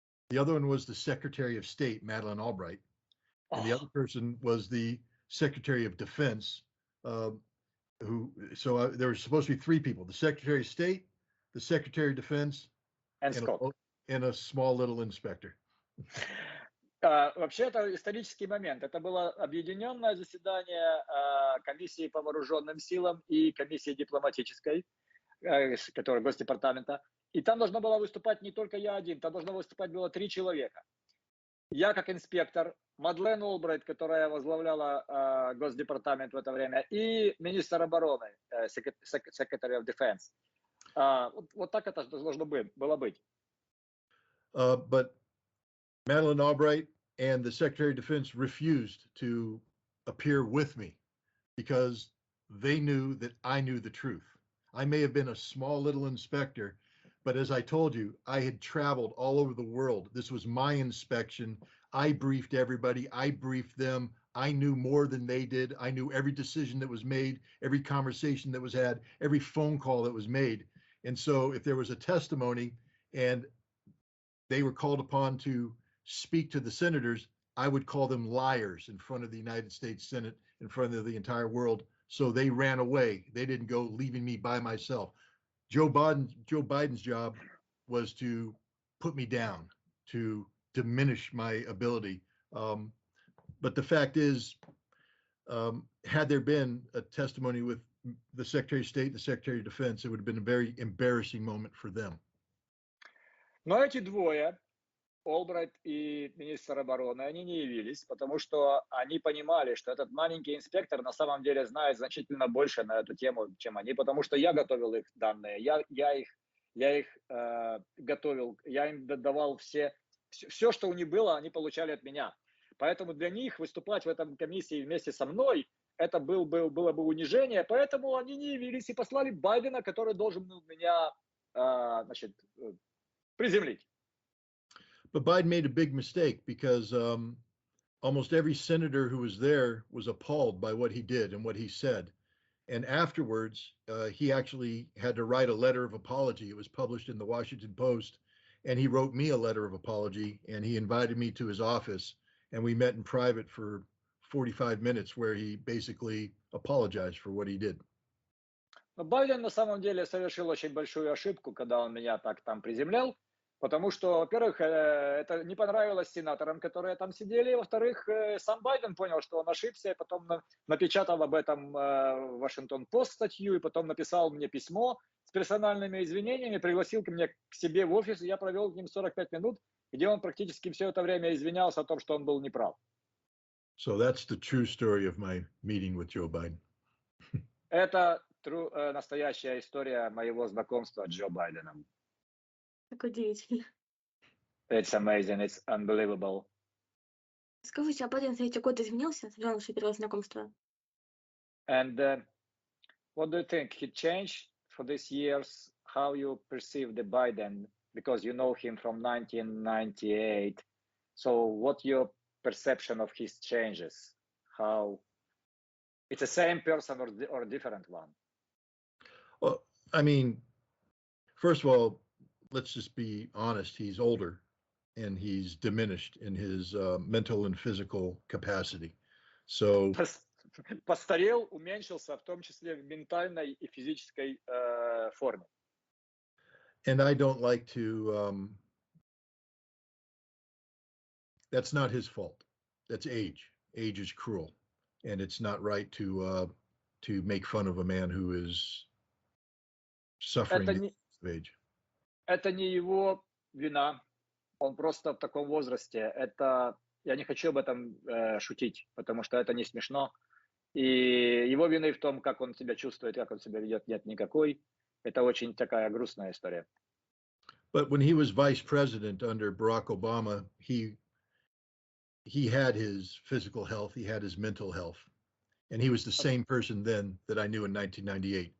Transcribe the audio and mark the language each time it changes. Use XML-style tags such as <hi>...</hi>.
<en>The other one was the Secretary of State, Madeleine Albright. And the other person was the Secretary of Defense, there were supposed to be 3 people, the Secretary of State, the Secretary of Defense, and a small little inspector.</en> <ru>Вообще, это исторический момент. Это было объединенное заседание комиссии по вооруженным силам и комиссии дипломатической, которая Госдепартамента. И там должна была выступать не только я один, там должно выступать было 3 человека. Я как инспектор, Мадлен Олбрайт, которая возглавляла Госдепартамент в это время, и министр обороны,</ru> <en>Secretary of Defense.</en> <ru>Вот так это должно было быть.</ru> <en>But Madeleine Albright and the Secretary of Defense refused to appear with me because they knew that I knew the truth. I may have been a small little inspector, but as I told you, I had traveled all over the world. This was my inspection. I briefed everybody. I briefed them. I knew more than they did. I knew every decision that was made, every conversation that was had, every phone call that was made. And so if there was a testimony and they were called upon to speak to the senators, I would call them liars in front of the United States Senate, in front of the entire world. So they ran away. They didn't go, leaving me by myself. Joe Biden's job was to put me down, to diminish my ability. But the fact is, had there been a testimony with the Secretary of State and the Secretary of Defense, it would have been a very embarrassing moment for them.</en> <ru>Но эти двое, Олбрайт и министр обороны, они не явились, потому что они понимали, что этот маленький инспектор на самом деле знает значительно больше на эту тему, чем они, потому что я готовил их данные, я их готовил, я им давал все, что у них было, они получали от меня. Поэтому для них выступать в этом комиссии вместе со мной, это было бы унижение, поэтому они не явились и послали Байдена, который должен был меня, приземлить.</ru> <en>But Biden made a big mistake because almost every senator who was there was appalled by what he did and what he said. And afterwards, he actually had to write a letter of apology. It was published in the Washington Post, and he wrote me a letter of apology, and he invited me to his office, and we met in private for 45 minutes where he basically apologized for what he did.</en> <ru>Но Байден на самом деле совершил очень большую ошибку, когда он меня так там приземлял, потому что, во-первых, это не понравилось сенаторам, которые там сидели, во-вторых, сам Байден понял, что он ошибся, и потом напечатал об этом в Вашингтон-Пост статью, и потом написал мне письмо с персональными извинениями, пригласил ко мне к себе в офис, и я провел с ним 45 минут, где он практически все это время извинялся о том, что он был неправ.</ru> <en>So that's the true story of my meeting with Joe Biden.</en> <ru>Это настоящая история моего знакомства с Джо Байденом. Как удивительно.</ru> <en>It's amazing, it's unbelievable.</en> <ru>Скажите, а Байден за эти годы изменился, с ваше первое знакомство?</ru> <en>And what do you think? He changed for these years? How you perceive the Biden? Because you know him from 1998. So what your perception of his changes? How it's the same person or a different one? Well, I mean, first of all, let's just be honest. He's older and he's diminished in his mental and physical capacity. So</en> <ru>постарел, уменьшился, в том числе в ментальной и физической форме.</ru> <en>And I don't like to, that's not his fault. That's age. Age is cruel. And it's not right to make fun of a man who is suffering of age.</en> <ru>Это не его вина. Он просто в таком возрасте. Я не хочу об этом шутить, потому что это не смешно. И его вины в том, как он себя чувствует, как он себя ведет, нет никакой. Это очень такая грустная история.</ru> <en>But when he was vice president under Barack Obama, he had his physical health, he had his mental health. And he was the same person then that I knew in 1998.</en>